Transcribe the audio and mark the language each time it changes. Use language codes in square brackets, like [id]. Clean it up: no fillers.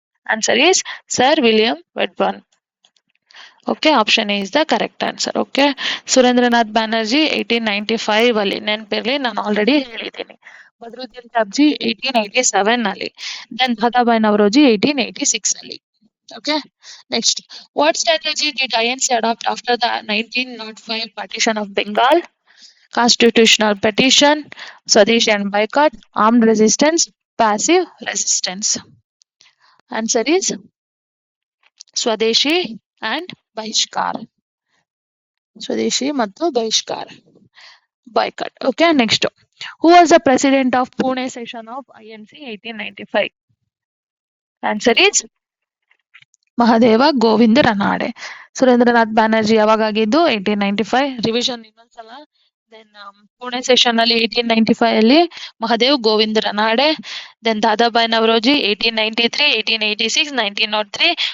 [en] Answer is Sir William Wedderburn. Okay, option A is the correct answer. Okay. [kn] Surendranath Banerjee 1895 ಅಲ್ಲಿ, ನೆನಪಿರ್ಲಿ, ನಾನು already ಹೇಳಿದ್ದೀನಿ. ಬದ್ರುದ್ದೀನ್ ತ್ಯಾಬ್ಜಿ 1887 ಅಲ್ಲಿ, then Dadabhai Naoroji 1886 ಅಲ್ಲಿ. [en] Okay. Next, what strategy did INC adopt after the 1905 partition of Bengal? Constitutional petition, Swadeshi and boycott, armed resistance, passive resistance. Answer is Swadeshi and Bahishkar. Swadeshi ಮತ್ತು Bahishkar. Boycott. Okay, next. Who was the president of Pune session of INC 1895? Answer is Mahadev Govind Ranade. [kn] Surendranath Banerjee ಯಾವಾಗ ಆಗಿದ್ದು? 1895. Revision ಇನ್ನೊಂದ್ಸಲ. Then Pune session ಅಲ್ಲಿ 1895 ಅಲ್ಲಿ Mahadev Govinda ರನಾಡೆ. Then Dadabhai Naoroji 1893, 1886, 1903.